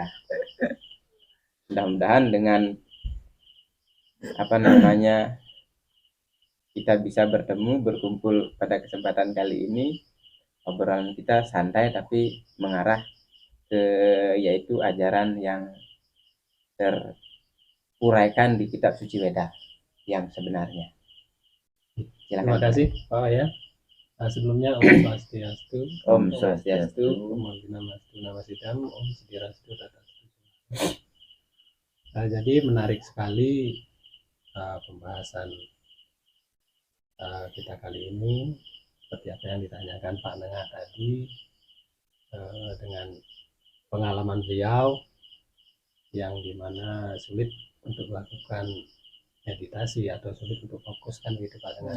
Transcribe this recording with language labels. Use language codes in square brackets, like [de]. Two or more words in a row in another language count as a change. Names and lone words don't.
[id] Mudah-mudahan dengan kita bisa berkumpul pada kesempatan kali ini, obrolan kita santai tapi mengarah ke yaitu ajaran yang teruraikan di kitab suci Weda yang sebenarnya. Silakan. Terima kasih Pak ya. Sebelumnya [sa] Om Swastiastu. Om Swastiastu. Om Dinamastu Namasidam. Om Sidirastu Tatastu. [id] Jadi menarik sekali pembahasan kita kali ini, seperti apa yang ditanyakan Pak Nengah tadi, dengan pengalaman beliau yang dimana sulit untuk melakukan meditasi atau sulit untuk fokus kan gitu Pak Nengah.